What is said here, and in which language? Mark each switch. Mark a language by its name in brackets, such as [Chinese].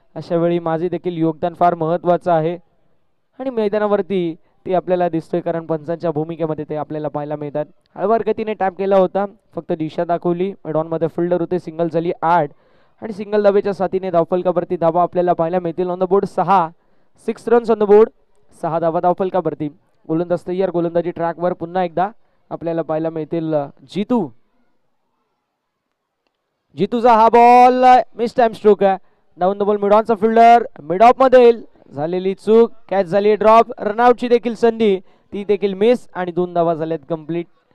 [Marathi] अशा वेळी माझे देखील योगदान फार महत्त्वाचं आहे आणि मैदानावरती ते आपल्याला दिसतोय, कारण पंचांच्या भूमिकेमध्ये ते आपल्याला पाहायला मिळतात. हळवार गतीने टॅप केला होता, फक्त दिशा दाखवली. मैदानामध्ये फिल्डर होते. सिंगल झाली 8 आणि सिंगल धावेच्या साथीने धावफलकावरती धावा आपल्याला पाहायला मिळतील. [English] On the board 6 runs on the board. [Marathi] 6 धावा धावफलकावरती. गोलंदाज तयार. गोलंदाजी ट्रॅकवर पुन्हा एकदा आपल्याला पाहायला मिळतील जितूचा हा बॉल मिस टाइम स्ट्रोक आहे. Down the ball mid ऑनचा fielder mid of मध्ये झालेली चूक. कॅच झाली ड्रॉप. रनआउटची देखील संधी, ती देखील मिस आणि 2 धावा झाल्यात कंप्लीट.